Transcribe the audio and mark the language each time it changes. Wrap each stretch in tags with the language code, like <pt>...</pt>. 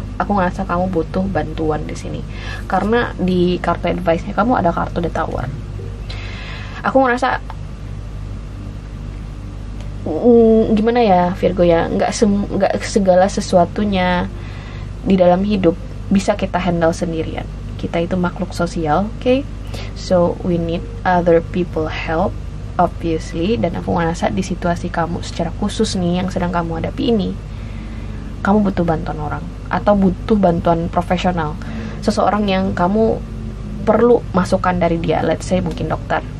<id>Aku ngerasa kamu butuh bantuan di sini karena di kartu advice-nya kamu ada kartu The Tower. Aku ngerasa gimana ya Virgo ya, nggak segala sesuatunya di dalam hidup bisa kita handle sendirian. Kita itu makhluk sosial, okay?</id> <en>So we need other people help, obviously.</en> <id>Dan aku ngerasa di situasi kamu secara khusus nih yang sedang kamu hadapi ini, kamu butuh bantuan orang atau butuh bantuan profesional, seseorang yang kamu perlu masukan dari dia.</id> <en>Let's say</en> <id>mungkin dokter.</id>